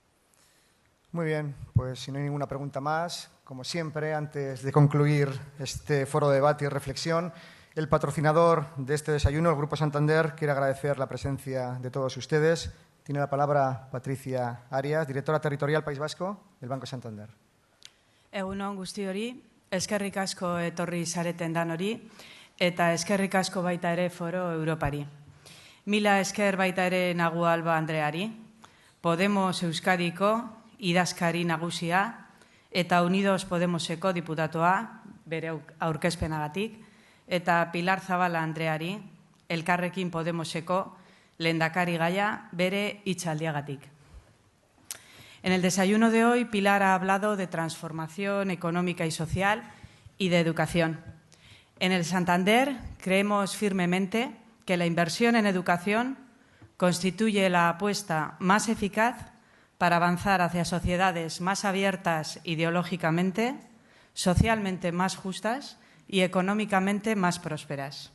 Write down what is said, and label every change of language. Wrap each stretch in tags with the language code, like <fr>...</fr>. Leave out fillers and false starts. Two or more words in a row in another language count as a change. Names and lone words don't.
<es>Muy bien, pues si no hay ninguna pregunta más, como siempre, antes de concluir este foro de debate y reflexión, el patrocinador de este desayuno, el Grupo Santander, quiere agradecer la presencia de todos ustedes. Tiene la palabra Patricia Arias, directora territorial País Vasco del Banco Santander.</es> <eu>Egun on guztiori, eskerrik asko etorri zareten danori, eta eskerrik asko baita ere foro Europari. Mila esker baita ere Nagu Alba Andreari, Podemos Euskadiko idazkari nagusia eta Unidos Podemoseko diputatoa bere aurkezpenagatik, eta Pilar Zabala Andreari, Elkarrekin Podemoseko lehendakari gaia bere hitzaldiagatik.</eu> <es>En el desayuno de hoy, Pilar ha hablado de transformación económica y social y de educación. En el Santander creemos firmemente que la inversión en educación constituye la apuesta más eficaz para avanzar hacia sociedades más abiertas ideológicamente, socialmente más justas y económicamente más prósperas.</es>